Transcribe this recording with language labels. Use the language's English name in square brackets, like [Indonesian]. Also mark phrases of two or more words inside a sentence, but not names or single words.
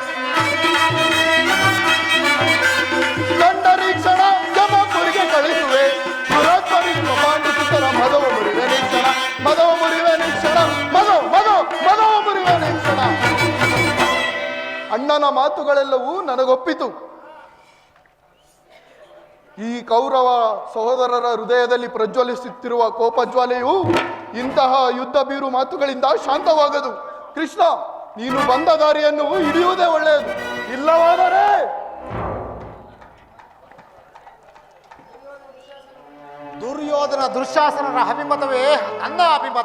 [Kannada] ಕಂಡರೆ ಕ್ಷಣ ಜಮಪುರಿಗೆ ಕಳಿಸುವೆ. ದುರಾತ್ಮರಿ ಪಪಾಂಡಿಸುತ್ತರ ಮದವ ಮುರಿವೆ ನಿಕ್ಷಣ. ಮದವ ಮುರಿವೆ ನಿಕ್ಷಣ. ಮದವ ಮುರಿವೆ ನಿಕ್ಷಣ. ಅಣ್ಣನ ಮಾತುಗಳೆಲ್ಲವೂ ನನಗೊಪ್ಪಿತು. ಈ ಕೌರವ ಸಹೋದರರ ಹೃದಯದಲ್ಲಿ ಪ್ರಜ್ವಲಿಸುತ್ತಿರುವ ಕೋಪಜ್ವಾಲೆಯು ಇಂತಹ ಯುದ್ಧ ಬೀರು ಮಾತುಗಳಿಂದ ಶಾಂತವಾಗದು. ಕೃಷ್ಣ, ನೀನು ಬಂದ ದಾರಿಯನ್ನು ಹಿಡಿಯುವುದೇ ಒಳ್ಳೆಯದು. ಇಲ್ಲವಾದರೆ ದುರ್ಯೋಧನ ದುಶ್ಯಾಸನರ ಅಭಿಮತವೇ ನನ್ನ ಅಭಿಮತ.